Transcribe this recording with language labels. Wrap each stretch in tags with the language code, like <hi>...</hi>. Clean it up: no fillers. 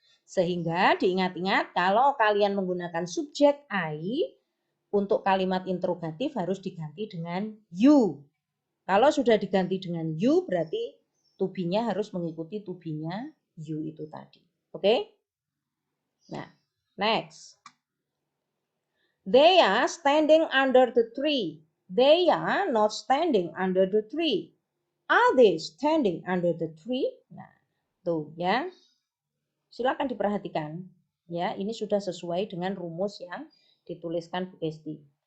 <id>Sehingga diingat-ingat kalau kalian menggunakan subjek I untuk kalimat interrogatif harus diganti dengan you. Kalau sudah diganti dengan you berarti to be-nya harus mengikuti to be-nya you itu tadi. Oke? Nah, next.</id> <en>They are standing under the tree. They are not standing under the tree. Are they standing under the tree?</en> <id>Nah, tuh ya. Silakan diperhatikan. Ya, ini sudah sesuai dengan rumus yang dituliskan Bu Esti.</id>